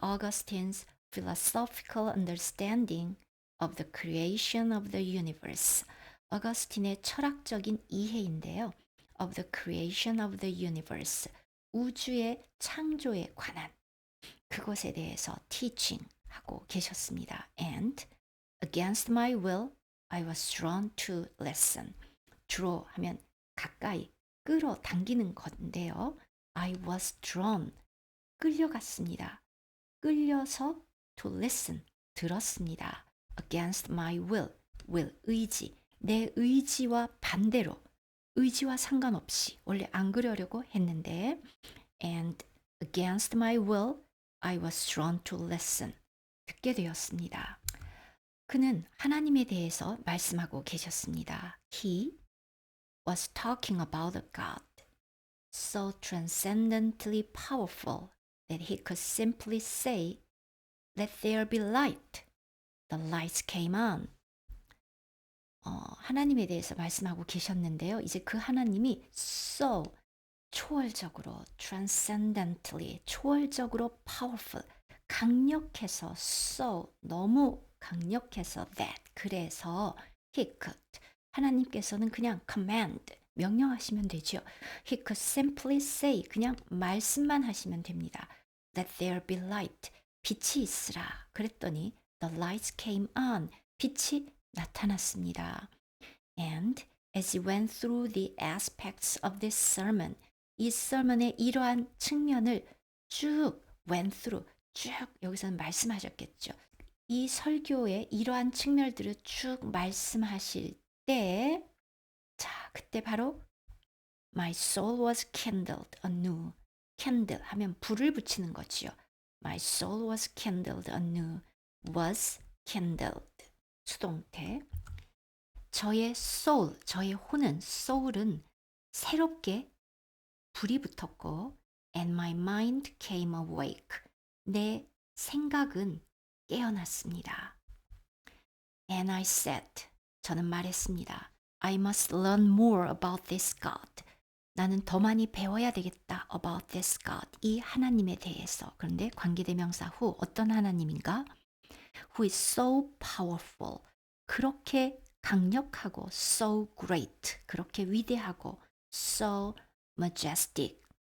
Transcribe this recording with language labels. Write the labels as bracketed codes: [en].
[en] Augustine's philosophical understanding of the creation of the universe. [ko] 어거스틴의 철학적인 이해인데요. [en] Of the creation of the universe. [ko] 우주의 창조에 관한. 그것에 대해서 teaching 하고 계셨습니다. [en] And against my will, I was drawn to listen. [ko] draw 하면 가까이 끌어당기는 건데요. [en] I was drawn, [ko] 끌려갔습니다. 끌려서 [en] to listen, [ko] 들었습니다. [en] against my will, will, [ko] 의지, 내 의지와 반대로, 의지와 상관없이 원래 안 그러려고 했는데 [en] and against my will, I was drawn to listen, [ko] 듣게 되었습니다. 그는 하나님에 대해서 말씀하고 계셨습니다. [en] He was talking about a God so transcendently powerful that he could simply say, Let there be light. The lights came on. [ko] 하나님에 대해서 말씀하고 계셨는데요. 이제 그 하나님이 so 초월적으로, transcendently, 초월적으로 powerful, 강력해서 so, 너무 강력해서 that, 그래서 [en] he could, [ko] 하나님께서는 그냥 command, 명령하시면 되죠. [en] He could simply say, [ko] 그냥 말씀만 하시면 됩니다. [en] Let there be light, [ko] 빛이 있으라. 그랬더니 [en] the lights came on, [ko] 빛이 나타났습니다. [en] And as he went through the aspects of this sermon, [ko] 이 sermon의 이러한 측면을 쭉 [en] went through, [ko] 쭉 여기서는 말씀하셨겠죠. 이 설교의 이러한 측면들을 쭉 말씀하실 때, 자, 그때 바로 [en] My soul was kindled anew. [ko] kindle 하면 불을 붙이는 거지요. [en] My soul was kindled anew. was kindled. 수동태. [ko] 저의 soul, 저의 혼은, soul은 새롭게 불이 붙었고 [en] and my mind came awake. [ko] 내 생각은 깨어났습니다. [en] And I said, [ko] 저는 말했습니다. [en] I must learn more about this God. [ko] 나는 더 많이 배워야 되겠다. [en] About this God. [ko] 이 하나님에 대해서. 그런데 관계대명사 후 어떤 하나님인가? [en] Who is so powerful. [ko] 그렇게 강력하고 [en] so great. [ko] 그렇게 위대하고 [en] so majestic.